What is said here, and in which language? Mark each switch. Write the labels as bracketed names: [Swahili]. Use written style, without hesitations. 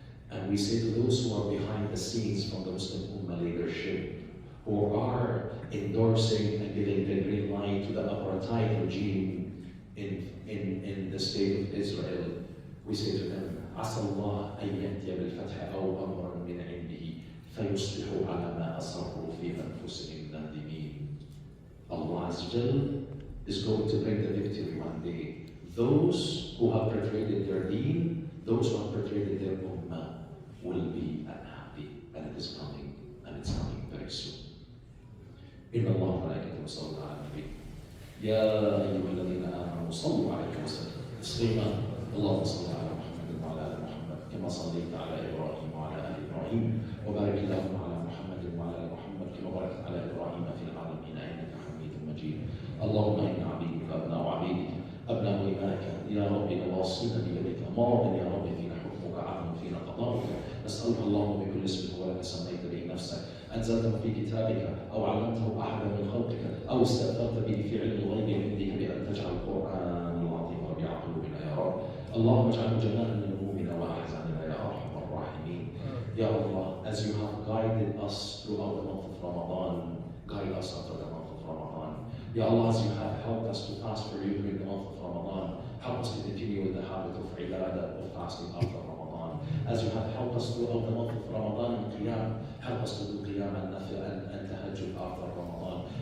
[English] And we say to those who are behind the scenes from the Muslim Ummah leadership, who are endorsing and giving the green light to the Apartheid regime in the state of Israel, we say to them, عسى الله أن يأتي بالفتح أو أمر من عنده فيصبحوا على ما أصروا في أنفسهم نادمين. Allah Azza wa Jal is going to bring the victory one day. Those who have perpetrated their deen, those who have perpetrated their ummah, will be unhappy, and it is coming, and it's coming very soon. [Arabic] إن الله وملائكته يصلون على النبي يا أيها الذين آمنوا صلوا عليه وسلموا تسليما اللهم صل على محمد وعلى آل محمد كما صليت على إبراهيم وعلى آل إبراهيم وبارك اللهم على محمد وعلى آل محمد كما باركت على إبراهيم في العالمين إنك حميد مجيد. اللهم إنا عبيدك أبناء عبيدك أبناء إمائك يا رب نواصينا بيدك ماض يا رب فينا حكمك عدل فينا قضاؤك. نسألك اللهم بكل اسم هو لك سميت به نفسك أنزلته في كتابك أو علمته أحدا من خلقك أو استأثرت به في علم الغيب عندك بأن تجعل القرآن العظيم ربيع قلوبنا يا رب. اللهم اجعله جلالا لهمومنا وأحزاننا يا أرحم الراحمين. [English] Ya Allah, as you have guided us throughout the month of Ramadan, guide us after the month of Ramadan. Ya Allah, as you have helped us to fast for you during the month of Ramadan, help us to continue with the habit of ibadah, of fasting after Ramadan. As you have helped us throughout the month of Ramadan and Qiyam, help us to do Qiyam and Nafil and Tahajjud after Ramadan.